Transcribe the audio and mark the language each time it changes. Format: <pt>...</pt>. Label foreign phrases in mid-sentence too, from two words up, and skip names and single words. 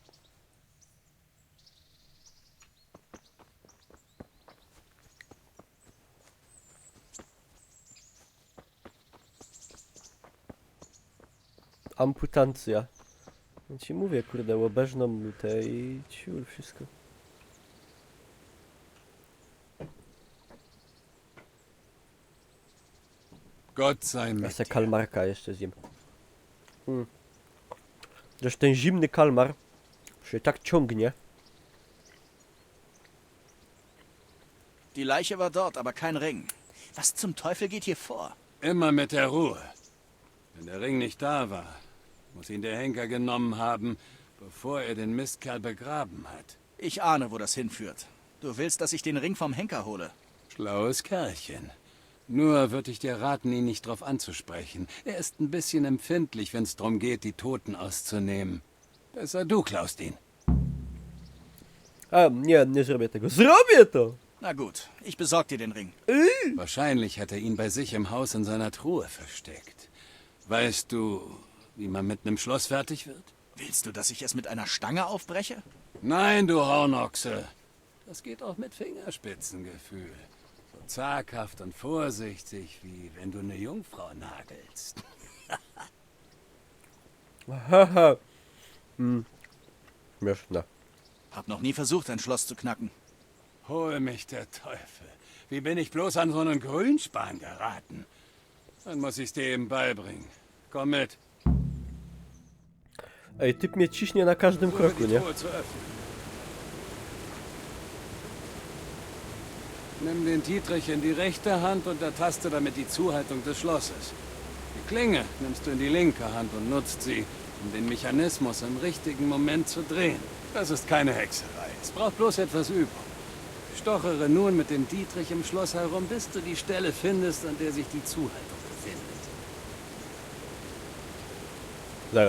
<pl>Amputancja. Ja ci mówię, kurde, łobeżną mutę i ciul, wszystko.</pl> <de>Gott sei mit</de> <pl>Ja se kalmarka jeszcze zjem. Zresztą ten zimny kalmar się tak ciągnie.</pl> <de>Die Leiche war dort, aber kein Ring. Was zum Teufel geht hier vor? Immer mit der Ruhe. Wenn der Ring nicht da war, muss ihn der Henker genommen haben, bevor er den Mistkerl begraben hat. Ich ahne, wo das hinführt. Du willst, dass ich den Ring vom Henker hole? Schlaues Kerlchen. Nur würde ich dir raten, ihn nicht drauf anzusprechen. Er ist ein bisschen empfindlich, wenn es darum geht, die Toten auszunehmen. Besser du klaust ihn.</de> <pl>Nie zrobię tego. Zrobię to!</pl> <de>Na gut, ich besorg dir den Ring. Wahrscheinlich hat er ihn bei sich im Haus in seiner Truhe versteckt. Weißt du, wie man mit einem Schloss fertig wird? Willst du, dass ich es mit einer Stange aufbreche? Nein, du Hornochse. Das geht auch mit Fingerspitzengefühl. So zaghaft und vorsichtig, wie wenn du eine Jungfrau nagelst.</de> <pl>Haha. Śmieszne.</pl> <de>Hab noch nie versucht, ein Schloss zu knacken. Hol mich der Teufel. Wie bin ich bloß an so einen Grünspan geraten? Dann muss ich's dir eben beibringen. Komm mit.</de> <pl>Ej, typ mnie ciśnie na każdym kroku, nie?</pl> <de>Nimm den Dietrich in die rechte Hand und ertaste damit die Zuhaltung des Schlosses. Die Klinge nimmst du in die linke Hand und nutzt sie, um den Mechanismus im richtigen Moment zu drehen. Das ist keine Hexerei. Es braucht bloß etwas Übung. Stochere nun mit dem Dietrich im Schloss herum, bis du die Stelle findest, an der sich die Zuhaltung befindet.</de> <pl>Zaraz.</pl>